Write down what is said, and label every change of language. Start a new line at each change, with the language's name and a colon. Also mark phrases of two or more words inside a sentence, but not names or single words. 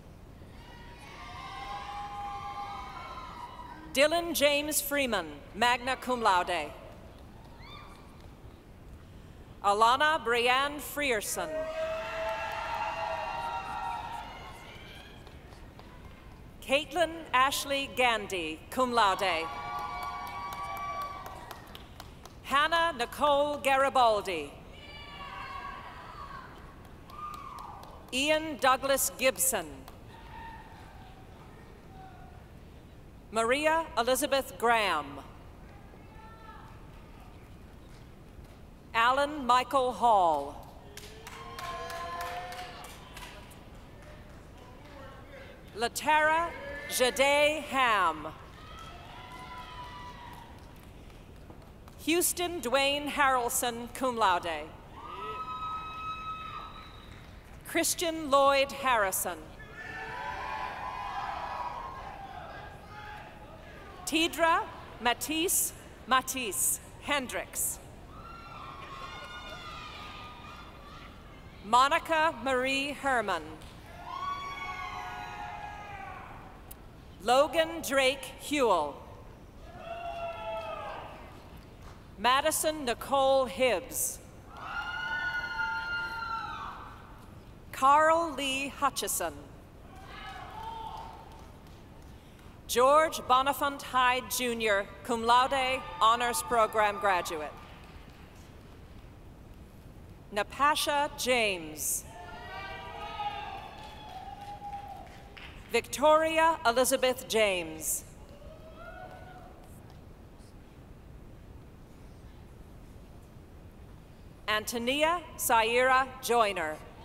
English: Dylan James Freeman,
Latin: magna cum laude.
English: Alana Brianne Frierson. Caitlin Ashley Gandy,
Latin: cum laude.
English: Hannah Nicole Garibaldi. Ian Douglas Gibson. Maria Elizabeth Graham. Alan Michael Hall. Latara Jade Ham. Houston Dwayne Harrelson,
Latin: cum laude.
English: Christian Lloyd Harrison. Tidra Matisse Hendricks. Monica Marie Herman. Logan Drake Hewell. Madison Nicole Hibbs. Carl Lee Hutchison. George Bonifant Hyde, Jr.,
Latin: cum laude,
English: honors program graduate. Napasha James. Victoria Elizabeth James. Antonia Saira Joyner.